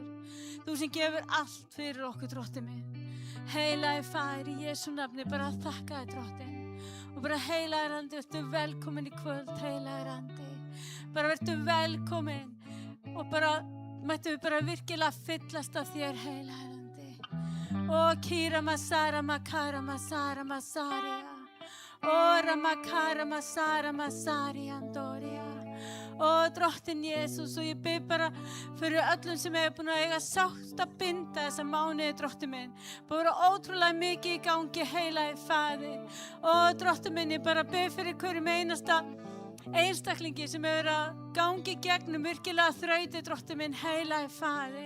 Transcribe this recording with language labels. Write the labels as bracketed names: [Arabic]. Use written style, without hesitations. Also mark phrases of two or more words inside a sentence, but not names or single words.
[Icelandic] Þú sem gefur allt fyrir okkur, Drottinn minn. Heilagi Faðir, í Jesú nafni, bara þakka þér, Drottinn. Og bara heilagi Andi, vertu velkomin í kvöld, heilagi Andi. Bara vertu velkomin og bara mættu við bara virkilega fyllast af þér, heilagi Andi. Kira masara makara masara masaria. Ora makara masara masari andoria. Drottinn Jesús, og ég bið bara fyrir öllum sem hefur búin að eiga sárt að binda þessa mánuði, Drottinn minn. Bara ótrúlega mikið í gangi, heilagi Faðir. Drottinn minn, ég bara bið fyrir hverjum einasta einstaklingi sem hefur að gangi gegnum virkilega þrauti, Drottinn minn, heilagi Faðir.